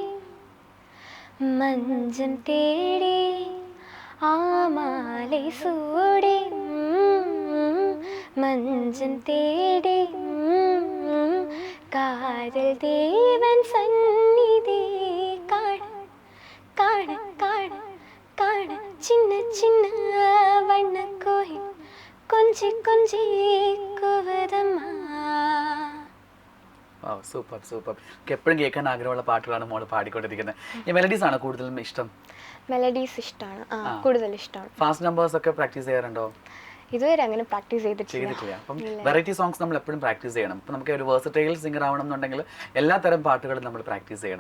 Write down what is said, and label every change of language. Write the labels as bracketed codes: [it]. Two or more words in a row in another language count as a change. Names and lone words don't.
[ta] மஞ்சம் தேடி ஆமாலை சூடி மஞ்சம் தேடி காதல் தேவன் சந்நிதி காண காண காண காண சின்ன சின்ன வண்ணக்கோயில் கொஞ்சி கொஞ்சி கூவுதம்மா. [ml] സൂപ്പർ സൂപ്പർ. എപ്പോഴും കേൾക്കാൻ ആഗ്രഹമുള്ള പാട്ടുകളാണ് മോള് പാടിക്കൊണ്ടിരിക്കുന്നത്. ഈ മെലഡീസ് ആണോ കൂടുതലും ഇഷ്ടം? മെലഡീസ് ഇഷ്ടമാണ്, കൂടുതൽ ഇഷ്ടമാണ്. ഫാസ്റ്റ് നമ്പേഴ്സ് ഒക്കെ പ്രാക്ടീസ് ചെയ്യാറുണ്ടോ? ഇതുവരെ അങ്ങനെ പ്രാക്ടീസ് ചെയ്തിട്ടില്ല. അപ്പം വെറൈറ്റി സോങ്സ് നമ്മൾ എപ്പോഴും പ്രാക്ടീസ് ചെയ്യണം. ഇപ്പം നമുക്ക് ഒരു വേഴ്സറ്റൈൽ സിംഗർ ആവണം എന്നുണ്ടെങ്കിൽ എല്ലാ തരം പാട്ടുകളും നമ്മൾ പ്രാക്ടീസ് ചെയ്യണം.